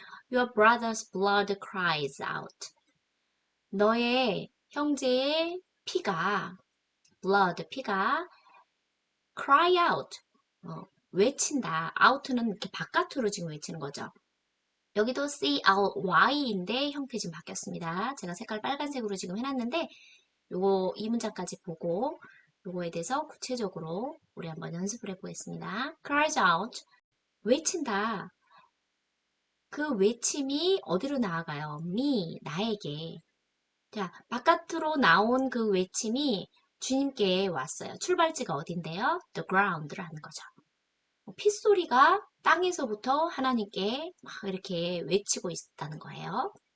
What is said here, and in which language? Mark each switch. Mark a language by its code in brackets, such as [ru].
[en] Your brother's blood cries out. [ko] 너의 형제의 피가, blood, 피가 cry out, 외친다. out는 이렇게 바깥으로 지금 외치는 거죠. 여기도 CRY인데 형태 지금 바뀌었습니다. 제가 색깔 빨간색으로 지금 해놨는데 요거 이 문장까지 보고 요거에 대해서 구체적으로 우리 한번 연습을 해보겠습니다. cries out, 외친다. 그 외침이 어디로 나아가요? me, 나에게. 자, 바깥으로 나온 그 외침이 주님께 왔어요. 출발지가 어딘데요? The ground라는 거죠. 핏소리가 땅에서부터 하나님께 막 이렇게 외치고 있다는 거예요.